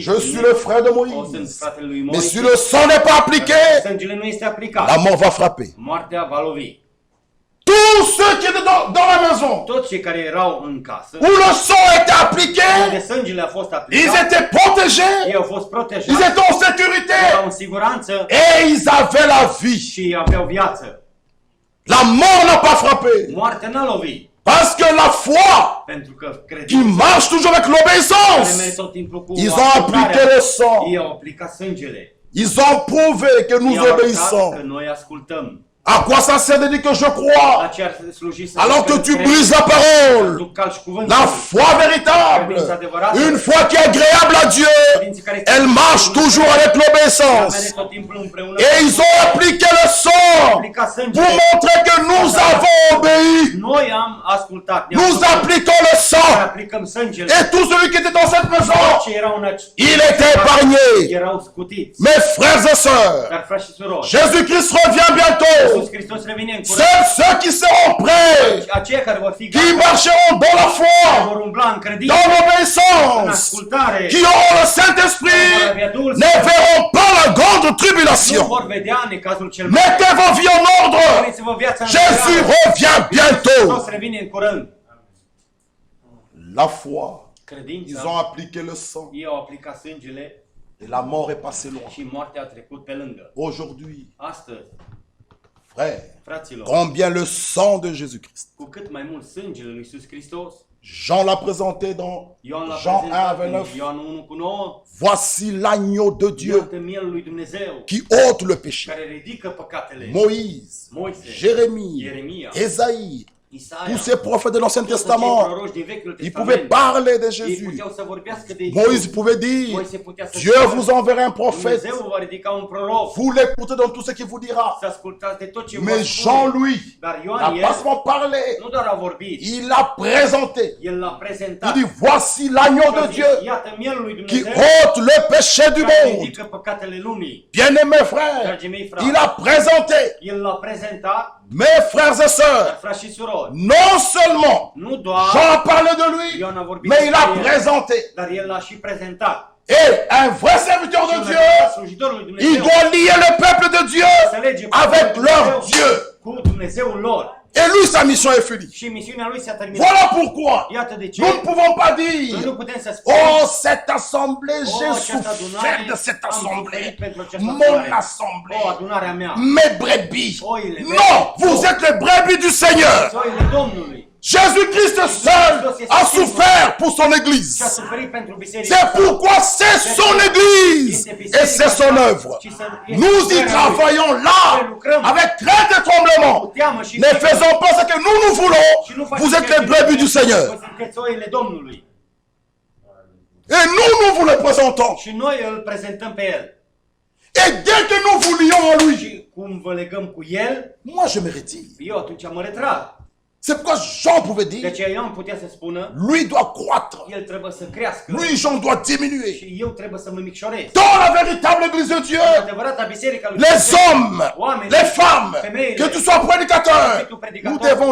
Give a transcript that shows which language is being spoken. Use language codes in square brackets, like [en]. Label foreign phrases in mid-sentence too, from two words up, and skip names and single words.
[fr] Je suis le frère de [ro] o sunt [fr] Moïse. [ro] fratele lui [fr] Mais [ro] Moise, [fr] si le sang n'est pas appliqué, [ro] sângele nu este [fr] la [ro] aplicat, [fr] mort va frapper. [ro] moartea va lovi. [fr] Tous ceux qui étaient dans la maison [ro] Toți cei care erau în casă, [fr] où le sang était appliqué, [ro] unde sângele a fost [fr] ils [ro] aplicat, [fr] étaient protégés, [ro] ei au fost [fr] ils [ro] protejați, [fr] étaient en sécurité [ro] erau în siguranță [fr] et ils avaient la vie. [ro] și aveau viață. [fr] La mort n'a pas frappé. [ro] Moartea n-a lovit, [fr] Parce que la foi [ro] pentru că [fr] qui [ro] credința [fr] marche toujours avec [ro] care merge [fr] l'obéissance, [ro] tot timpul cu [fr] ils ont appliqué le sang. [ro] ei au aplicat sângele. [fr] Ils ont prouvé que nous [ro] Ei au arătat că [fr] obéissons. [ro] noi ascultăm. [fr] À quoi ça sert de dire que je crois [ro] La ce ar sluji să [fr] alors que [ro] zic [fr] tu [ro] cred, [fr] brises la [ro] tu [fr] parole? [ro] calci cuvântul. [fr] La foi véritable, une foi qui est agréable à Dieu, elle marche toujours avec l'obéissance. [ro] Merge tot timpul împreună. [fr] Et ils ont appliqué le sang [ro] Aplica [fr] pour [ro] sângele. [fr] montrer que nous avons obéi. [ro] Noi am ascultat. Ne-am [fr] Nous [ro] făcut. [fr] appliquons le sang. [ro] Aplicăm sângele. [fr] Et tout celui qui était dans cette maison, [ro] Ce erau în acest- [fr] il était épargné. [ro] erau scutiți. [fr] Mes frères et sœurs, [ro] Dar frați și surori, [fr] Jésus-Christ revient bientôt. [ro] Iisus Hristos revine în curând. [fr] Seuls ceux qui seront prêts, [ro] Aceia care vor fi [fr] qui [ro] gata, [fr] marcheront dans la foi, [ro] vor umbla în credință, [fr] dans [ro] în [fr] l'obéissance, [ro] ascultare, [fr] qui auront le Saint-Esprit, ne verront pas la grande [ro] nu [fr] tribulation. [ro] vor vedea necazul cel mare. [fr] Mettez vos vies en ordre. [ro] Puneți-vă viața în [fr] Jésus [ro] legătură. [fr] revient bientôt. [ro] Hristos revine în curând. [fr] La foi, ils [ro] Credința, [fr] ont appliqué le sang [ro] ei au aplicat sângele [fr] et la mort est passée loin. [ro] și moartea a trecut pe lângă. [fr] Aujourd'hui, [ro] Astăzi, [fr] frères, [ro] fraților, [fr] combien le sang de Jésus-Christ. [ro] cu cât mai mult sângele lui Iisus Hristos, [fr] Jean l'a présenté dans [ro] Ioan l-a [fr] Jean 1, [ro] prezentat [fr] 29. [ro] în Ioan 1 cu 9, [fr] Voici l'agneau de Dieu [ro] iată mielul lui Dumnezeu, [fr] qui ôte le péché. [ro] care ridică păcatele. [fr] Moïse, [ro] Moise, [fr] Jérémie, [ro] Ieremia, [fr] Ésaïe, [ro] Isaia, [fr] tous ces prophètes de l'Ancien [ro] toți acei [fr] Testament, [ro] proroci din Vechiul [fr] ils pouvaient [ro] Testament, [fr] parler de [ro] ei [fr] Jésus. [ro] puteau să vorbească de [fr] Moïse [ro] Iisus. [fr] pouvait dire, [ro] Moise putea să [fr] Dieu [ro] spună, [fr] vous enverra un prophète, [ro] Dumnezeu va ridica un proroc, [fr] vous l'écoutez dans tout ce qu'il vous dira. [ro] să ascultați de tot ce vă [fr] Mais [ro] spune. [fr] Jean, lui, [ro] Dar [fr] n'a [ro] Ioan, [fr] pas [ro] el, [fr] seulement parlé, [ro] nu doar a vorbit, [fr] il l'a présenté. [ro] el l-a [fr] Il [ro] prezentat. [fr] dit, voici l'agneau de Dieu [ro] Iată mielul lui [fr] qui [ro] Dumnezeu, [fr] ôte le péché du [ro] care [fr] monde. [ro] ridică păcatele lumii. [fr] Bien-aimés frères, [ro] Dragii mei frați, [fr] il a présenté, [ro] el l-a prezentat, [fr] mes frères et [ro] dar [fr] sœurs, [ro] frați și surori, [fr] non seulement [ro] nu doar [fr] Jean a parlé de lui, [ro] Ioan a vorbit [fr] mais il a [ro] despre el, [fr] présenté. [ro] dar el l-a și prezentat. [fr] Et un vrai serviteur [ro] Și [fr] de [ro] un [fr] Dieu, [ro] adevărat slujitor lui [fr] il [ro] Dumnezeu [fr] doit lier le peuple de Dieu [ro] să lege [fr] avec [ro] poporul [fr] leur [ro] Dumnezeu [fr] Dieu. [ro] cu Dumnezeul lor. [fr] Et lui, sa mission est finie. [ro] Și misiunea lui s-a terminat. [fr] Voilà pourquoi [ro] Iată de ce [fr] nous ne pouvons pas [ro] noi [fr] dire, [ro] nu putem să spunem, [fr] oh, cette assemblée, j'ai [ro] această [fr] souffert [ro] adunare, [fr] de cette [ro] am [fr] assemblée, [ro] suferit pentru această [fr] mon [ro] adunare. [fr] assemblée, [ro] Adunarea mea, [fr] mes brebis. [ro] oile mele, [fr] Non, vous êtes les brebis du Seigneur. [ro] oile Domnului. [fr] Jésus-Christ seul a souffert pour son [ro] Și a [fr] Église. [ro] suferit pentru biserică. [fr] C'est pourquoi c'est son Église et c'est son œuvre. Nous y travaillons là avec crainte et tremblement. Ne faisons pas ce que nous voulons. Vous êtes les brebis du Seigneur. [ro] Sunteți oile Domnului. [fr] Et nous vous le présentons. [ro] Și noi îl prezentăm pe El. [fr] Et dès que nous vous lions en lui, [ro] Și cum vă legăm cu El, [fr] moi je me retire. [ro] eu atunci mă retrag. [fr] C'est pourquoi Jean pouvait [ro] De [fr] dire, [ro] aceea Ioan putea să spună, [fr] lui doit croître, [ro] El trebuie să crească [fr] lui Jean doit diminuer. [ro] și eu trebuie să mă micșorez. [fr] Dans la véritable Église de Dieu, [ro] Adevărata biserica lui [fr] les [ro] Dumnezeu, [fr] hommes, les femmes, que tu sois prédicateur, nous devons